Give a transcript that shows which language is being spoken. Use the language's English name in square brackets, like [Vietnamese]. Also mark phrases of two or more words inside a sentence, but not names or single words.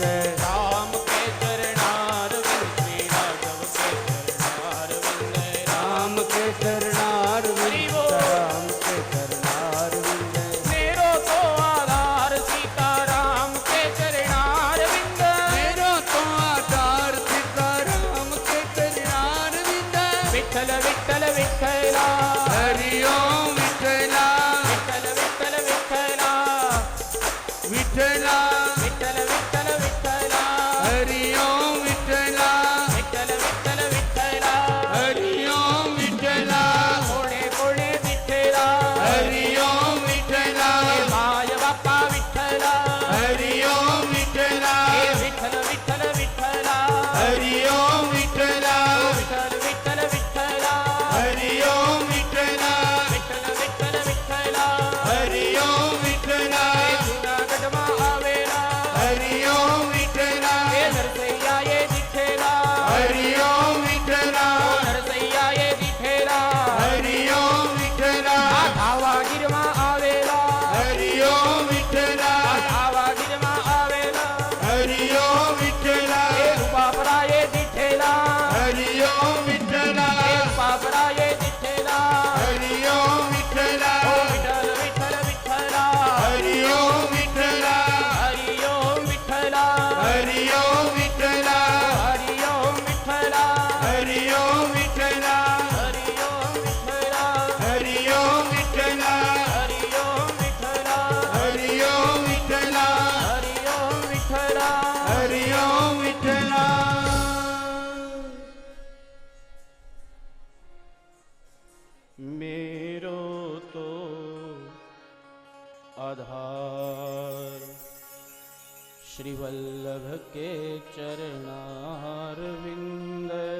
[Hindi] राम के चरणारविंद श्री राघव के चरणारविंद राम के चरणारविंद राम के चरणारविंद मेरो तो आधार सीताराम के चरणारविंद मेरो तो आधार सीताराम के चरणारविंद विठ्ठल विठ्ठल विठ्ठला हरि ओम विठ्ठला विठ्ठल विठ्ठल विठ्ठला विठ्ठला विठ्ठल विठ्ठल विठ्ठला हरि ओम विठ्ठला विठ्ठल विठ्ठल विठ्ठला हरि ओम विठ्ठला [Marathi] कोणे कोणे विठ्ठला हरि ओम विठ्ठला माय बाप्पा विठ्ठला हरि ओम विठ्ठला [Hindi] विठ्ठल विठ्ठल विठ्ठला हरि ओम विठ्ठला विठ्ठल विठ्ठल विठ्ठला हरि ओम विठ्ठला विठ्ठल विठ्ठल विठ्ठला हरि ओम विठ्ठला [Gujarati] जूनागઢમાં આવેલા [Hindi] हरि ओम विठ्ठला [Gujarati] એ નરસૈયા એ દીઠેલા [Hindi] हरि ओम विठ्ठला [Gujarati] નરસૈયા એ દીઠેલા [Hindi] हरि ओम विठ्ठला [Gujarati] આ ધાવાગીરમાં આવેલા [Hindi] हरि ओम विठ्ठला [Gujarati] આ ધાવાગીરમાં આવેલા [Hindi] हरि ओम विठ्ठला [Gujarati] એ રૂપાપરા એ દીઠેલા [Hindi] हरि ओम विठ्ठला [Gujarati] એ રૂપાપરા એ દીઠેલા [Hindi] हरि ओम विठ्ठला [Gujarati] ઓ વિઠ્ઠલ વિઠ્ઠલ વિઠ્ઠલા [Hindi] हरि ओम विठ्ठला [Gujarati] હરિ ઓમ વિઠ્ઠલા [Hindi] हरि ओम विठ्ठला [Gujarati] હરિ ઓમ વિઠ્ઠલા [Hindi] हरि ओम विठ्ठला [Gujarati] હરિ ઓમ વિઠ્ઠલા [Hindi] हरि ओम विठ्ठला [Gujarati] હરિ ઓમ વિઠ્ઠલા [Hindi] हरि ओम विठ्ठला [Gujarati] હરિ ઓમ વિઠ્ઠલા [Hindi] हरि ओम विठ्ठला मेरो तो आधार श्री वल्लभ के चरणारविंद